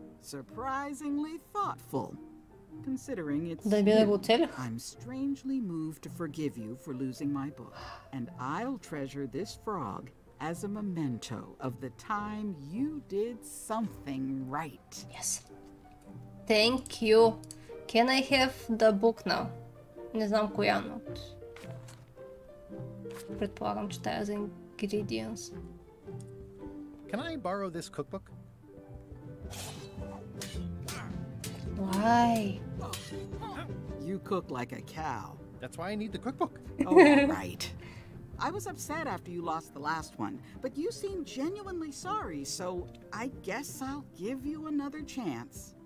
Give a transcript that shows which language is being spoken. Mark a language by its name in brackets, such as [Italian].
[English] Surprisingly thoughtful. Considering it's you, I'm strangely moved to forgive you for losing my book, and I'll treasure this frog as a memento of the time you did something right. Yes. Thank you. Can I have the book now? [Bulgarian] Не знам коя, но предполагам, че тая за ingredients. [English] Can I borrow this cookbook? Why? You cook like a cow. That's why I need the cookbook. Oh, right. I was upset after you lost the last one, but you seemed genuinely sorry, so I guess I'll give you another chance.